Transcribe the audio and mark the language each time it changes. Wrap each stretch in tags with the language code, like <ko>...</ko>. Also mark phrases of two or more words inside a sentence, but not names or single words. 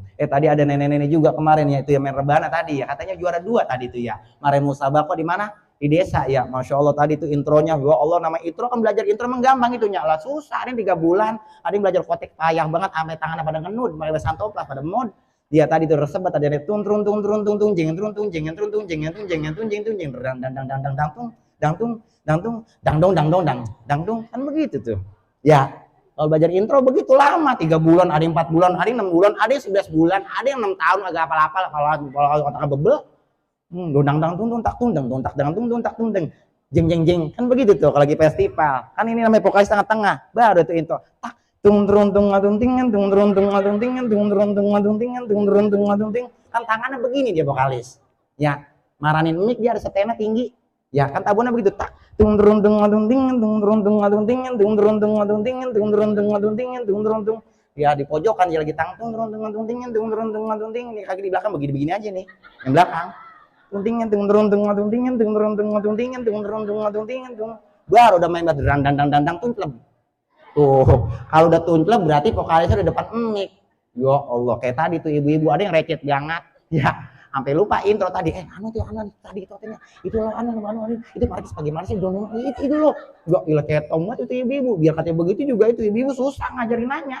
<id>Tadi ada nenek-nenek juga kemarin ya, itu yang main rebana tadi ya, katanya juara 2 tadi tuh ya. Kemarin musabaqah di mana? Di desa ya.</id> <ar>Masya Allah</ar> <id>tadi itu intronya,</id> <ar>ya Allah,</ar> <id>nama intro kan belajar intro emang gampang itu nyala, susah. Ada yang 3 bulan, ada yang belajar kotek payah banget sampai tangannya pada ngenud, pakai bahasa toplas pada mod. Dia tadi tuh resep tadi ada tung tung tung tung tung tung jeng tung tung jeng tung tung jeng tung jeng tung jeng tung jeng dang dang dang dang dang dang tung dang tung dang tung dang dong dang dong dang dang tung, kan begitu tuh. Ya, kalau belajar intro begitu lama, 3 bulan, ada yang 4 bulan, ada yang 6 bulan, ada yang 11 bulan, ada yang 6 tahun agak apal-apal kalau otaknya bebel. Dang dang tung tung tak tung dang tung tak dang tung tung tak tung dang jeng jeng jeng, kan begitu tuh kalau lagi festival. Kan ini namanya vokalis tengah-tengah, baru itu intro. Tak tung turun tung ngadung tingan, tung turun tung ngadung tingan, tung turun tung ngadung tingan, tung turun tung ngadung ting. Kan tangannya begini dia vokalis. Ya, maranin mic dia harus setena tinggi. Ya, kan tabunnya begitu. Tak tung turun tung ngadung tingan, tung turun tung ngadung tingan, tung turun tung ngadung tingan, tung turun tung ngadung tingan, tung turun tung. Ya di pojokan dia lagi tangtung turun tung ngadung tingan, tung turun tung ngadung tingan. Ini kaki di belakang begini-begini aja nih. Yang belakang. Tuntingan tung turun tung ngadung tingan, tung turun tung ngadung tingan, tung turun tung ngadung tingan, tung. Baru udah main bass dang dang dang dang tuntleb. Tuh, kalau udah tuntleb berarti vokalisnya udah depan mic.</id> <ar>Ya Allah,</ar> <id>kayak tadi tuh ibu-ibu ada yang recet banget. Ya, sampai lupa intro tadi. Tadi itu katanya. Itu loh itu markis bagaimana sih dong itu loh. Ya ilah kayak tomat itu ibu-ibu. Biar katanya begitu juga itu ibu-ibu susah ngajarin nanya.</id>